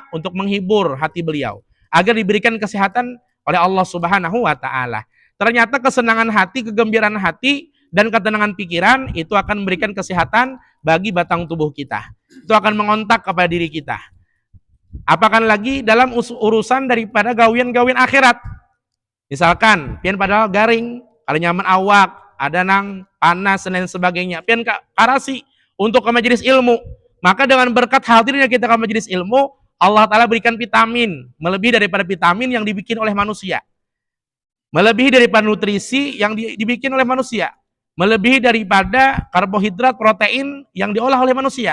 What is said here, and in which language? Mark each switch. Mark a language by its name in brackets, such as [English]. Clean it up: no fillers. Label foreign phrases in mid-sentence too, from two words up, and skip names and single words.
[Indonesian] Untuk menghibur hati beliau, agar diberikan kesehatan oleh Allah [Arabic] سبحانه وتعالى. [Indonesian] Ternyata kesenangan hati, kegembiraan hati, dan ketenangan pikiran itu akan memberikan kesehatan bagi batang tubuh kita. Itu akan mengontak kepada diri kita. Apakah lagi dalam urusan daripada gawian-gawian akhirat. [Banjar] Misalkan, pian padahal garing, kalau nyaman awak, ada nang panas dan lain sebagainya. Pian karasi untuk ke majelis ilmu. [Indonesian] Maka dengan berkat hadirnya kita ke majelis ilmu, Allah Ta'ala berikan vitamin, melebihi daripada vitamin yang dibikin oleh manusia. Melebihi daripada nutrisi yang dibikin oleh manusia. Melebihi daripada karbohidrat, protein yang diolah oleh manusia.